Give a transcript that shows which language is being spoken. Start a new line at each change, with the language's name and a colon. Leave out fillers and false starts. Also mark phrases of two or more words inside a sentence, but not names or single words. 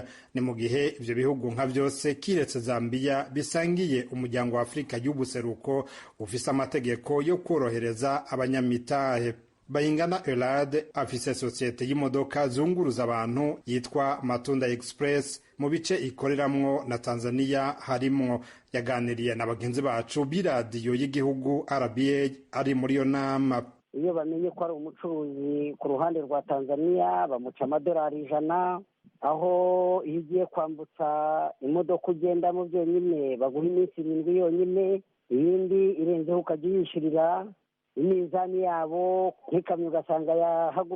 Rundi: Ni mu gihe ivyo bihugu nka vyose kiretse Zambiya bisangiye umuryango wa Afrika y'ubuseruko ufise amategeko yo korohereza abanyamitahe. Bayingana Elad afise societe y'imodoka zunguruza abantu yitwa Matunda Express mu bice ikoreramwo na Tanzaniya harimwo. Yaganiriye na bagenzi bacu b'iradiyo y'igihugu RBA ari muri yo nama. Iyo bamenye ko ari umucuruzi ku ruhande rwa Tanzaniya bamuca amadolari 100, aho iyo ugiye kwambutsa imodoka ugendamo byonyine baguha iminsi 7 yonyine, iyindi irenzeho ukajya uyishirira imizani yabo nk'ikamyo ugasanga yahagurutse